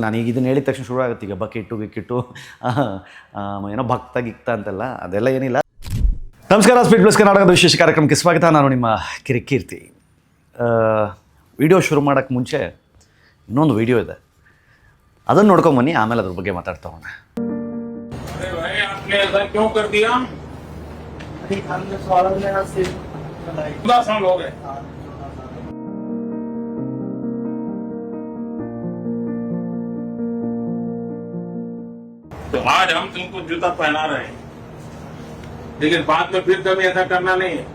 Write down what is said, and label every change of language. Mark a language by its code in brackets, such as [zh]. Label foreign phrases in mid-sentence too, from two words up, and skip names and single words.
[kn] ನಾನು ಈಗ ಇದನ್ನು ಹೇಳಿದ ತಕ್ಷಣ ಶುರು ಆಗುತ್ತೆ ಈಗ ಬಕೆಟು ಗಿಕ್ಕಿಟ್ಟು ಏನೋ ಭಕ್ತ ಗಿಕ್ತ ಅಂತೆಲ್ಲ, ಅದೆಲ್ಲ ಏನಿಲ್ಲ. ನಮಸ್ಕಾರ, ಸ್ಪೀಡ್ ಪ್ಲಸ್ ಕರ್ನಾಟಕದ ವಿಶೇಷ ಕಾರ್ಯಕ್ರಮಕ್ಕೆ ಸ್ವಾಗತ. ನಾನು ನಿಮ್ಮ ಕಿರಿಕೀರ್ತಿ. ವಿಡಿಯೋ ಶುರು ಮಾಡೋಕ್ಕೆ ಮುಂಚೆ ಇನ್ನೊಂದು ವಿಡಿಯೋ ಇದೆ, ಅದನ್ನು ನೋಡ್ಕೊಂಬನ್ನಿ, ಆಮೇಲೆ ಅದ್ರ ಬಗ್ಗೆ ಮಾತಾಡ್ತಾ ಹೋಗೋಣ. [hi] तो आज हम तुमको जूता पहना रहे हैं, लेकिन बाद में फिर कभी ऐसा करना नहीं है।